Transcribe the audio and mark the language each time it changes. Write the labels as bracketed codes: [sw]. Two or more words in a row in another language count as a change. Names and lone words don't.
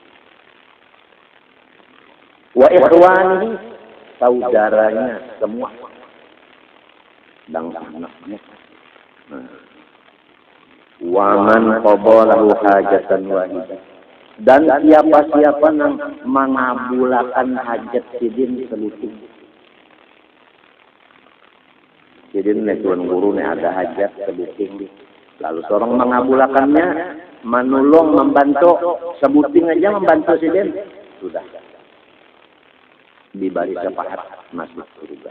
[ar] Wa ikhwanihi, [bjn] saudaranya semua. Dan anaknya. [ar] Waman qabalahu hajatan wahidah. [bjn] Dan siapa-siapa yang mengabulkan hajat sidin seluting. Sidin tuan guru nih ada hajat sebuting. Lalu seorang mengabulkannya, menolong, membantu, sebuting aja membantu sidin. Sudah. Diberi syafaat masuk surga.